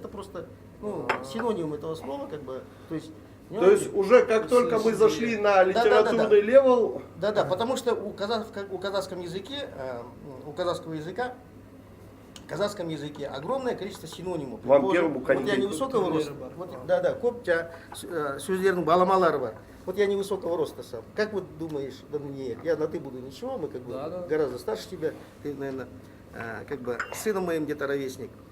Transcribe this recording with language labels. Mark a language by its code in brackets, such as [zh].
[ru] Это просто, ну, синоним этого слова, как бы, то есть уже как только мы зашли на литературный левел, Да, потому что у казахского языка в казахском языке огромное количество синонимов. Вам первому Вот я коньки. невысокого роста. [kk] Да, көп сөздердің баламалары бар. [ru] Вот я невысокого роста сам. Как вот думаешь, Даниэль, я на ты буду ничего, мы как бы Да. гораздо старше тебя, ты, наверное, как бы сыном моим где-то ровесник.